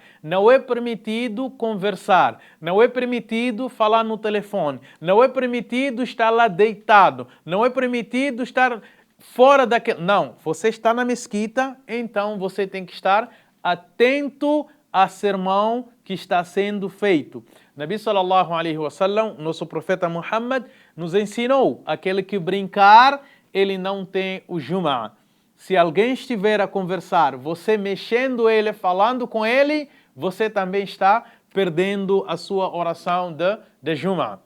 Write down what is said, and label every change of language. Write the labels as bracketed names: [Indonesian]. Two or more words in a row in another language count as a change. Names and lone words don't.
[Portuguese] Não é permitido conversar. Não é permitido falar no telefone. Não é permitido estar lá deitado. Não é permitido estar fora daquele... Não, você está na mesquita, então você tem que estar atento a sermão que está sendo feito. [Arabic] نبي صلى الله عليه وسلم, [Portuguese] nosso profeta Muhammad, nos ensinou: aquele que brincar, ele não tem o Jumu'ah. Se alguém estiver a conversar, você mexendo ele, falando com ele, você também está perdendo a sua oração de Jumu'ah.